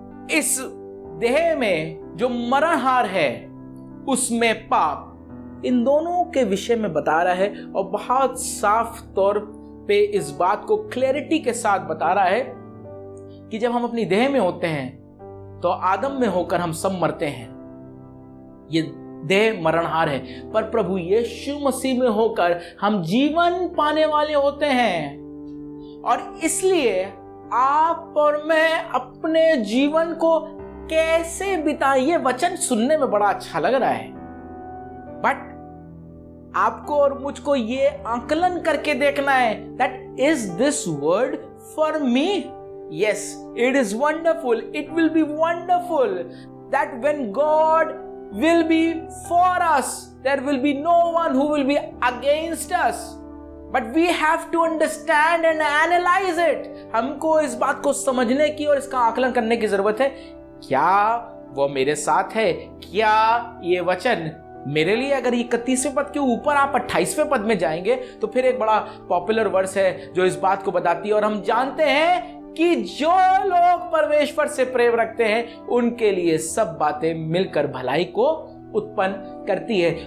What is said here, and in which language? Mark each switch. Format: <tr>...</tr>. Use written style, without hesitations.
<hi>इस देह में जो मरणहार है उसमें पाप, इन दोनों के विषय में बता रहा है और बहुत साफ तौर पे इस बात को क्लैरिटी के साथ बता रहा है कि जब हम अपनी देह में होते हैं तो आदम में होकर हम सब मरते हैं, ये देह मरणहार है, पर प्रभु यीशु मसीह में होकर हम जीवन पाने वाले होते हैं। और इसलिए आप और मैं अपने अपने जीवन को कैसे बिताएं। ये वचन सुनने में बड़ा अच्छा लग रहा है, बट आपको और मुझको ये आकलन करके देखना है</hi> <en>That is this word for me. Yes, it is wonderful, it will be wonderful that when God will be for us, there will be no one who will be against us, but we have to understand and analyze it।</en> <hi>हमको इस बात को समझने की और इसका आकलन करने की जरूरत है। क्या वो मेरे साथ है? क्या ये वचन मेरे लिए? अगर 31वें पद के ऊपर आप 28वें पद में जाएंगे तो फिर एक बड़ा पॉपुलर वर्स है जो इस बात को बताती है, और हम जानते हैं कि जो लोग परमेश्वर से प्रेम रखते हैं उनके लिए सब बातें मिलकर भलाई को उत्पन्न करती है।</hi>